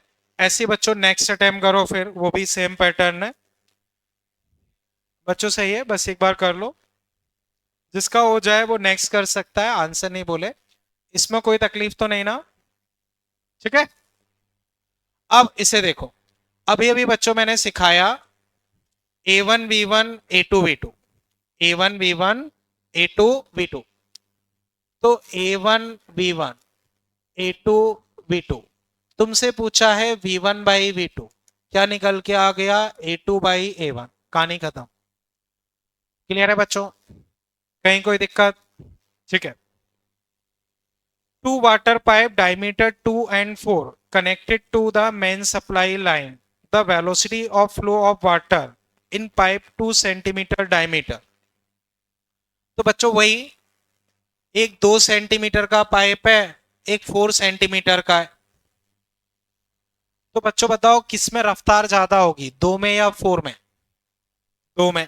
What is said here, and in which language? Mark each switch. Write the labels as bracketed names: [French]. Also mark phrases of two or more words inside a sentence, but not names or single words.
[Hindi] ऐसे बच्चों [English] next attempt [Hindi] करो, फिर वो भी [English] same pattern [Hindi] है। बच्चों सही है, बस एक बार कर लो, जिसका हो जाए वो नेक्स्ट कर सकता है, आंसर नहीं बोले। इसमें कोई तकलीफ तो नहीं ना? ठीक है। अब इसे देखो, अभी अभी बच्चों मैंने सिखाया A1 V1 A2 V2, A1 V1 A2 V2। तो A1 V1 A2 V2, तुमसे पूछा है v1 बाई v2, क्या निकल के आ गया a2 बाई a1, कहानी खत्म। क्लियर है बच्चों, कहीं कोई दिक्कत? ठीक है। [English] two water pipe diameter 2 and 4 connected to the main supply line, the velocity of flow of water in pipe 2 centimeter diameter. [Hindi] तो बच्चों वही, एक 2 सेंटीमीटर का पाइप है, एक 4 सेंटीमीटर का है। तो बच्चों बताओ किस में रफ्तार ज्यादा होगी, 2 में या 4 में? 2 में।